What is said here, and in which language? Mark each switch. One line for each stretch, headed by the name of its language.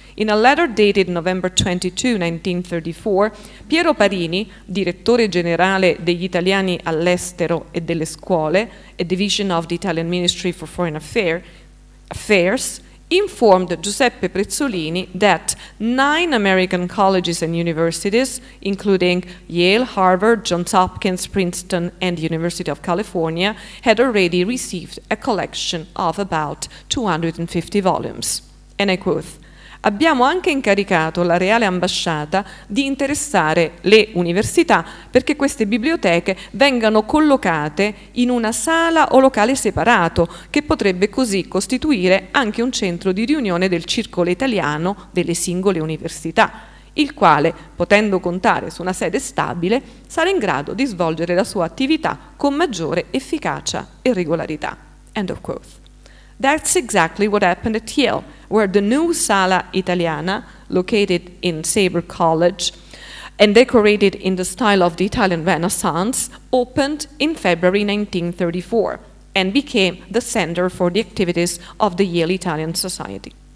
English: In a letter dated November 22, 1934, Piero Parini,
Italian: direttore generale degli italiani all'estero e delle scuole,
English: a division of the Italian Ministry for Foreign Affairs, informed Giuseppe Prezzolini that 9 American colleges and universities, including Yale, Harvard, Johns Hopkins, Princeton, and the University of California, had already received a collection of about 250 volumes. And I quote,
Italian: "Abbiamo anche incaricato la Reale Ambasciata di interessare le università perché queste biblioteche vengano collocate in una sala o locale separato, che potrebbe così costituire anche un centro di riunione del circolo italiano delle singole università, il quale, potendo contare su una sede stabile, sarà in grado di svolgere la sua attività con maggiore efficacia e regolarità."
English: End of quote. That's exactly what happened at Yale. where the new Sala Italiana, located in Sabre College and decorated in the style of the Italian Renaissance, opened in February 1934 and became the center for the activities of the Yale Italian Society.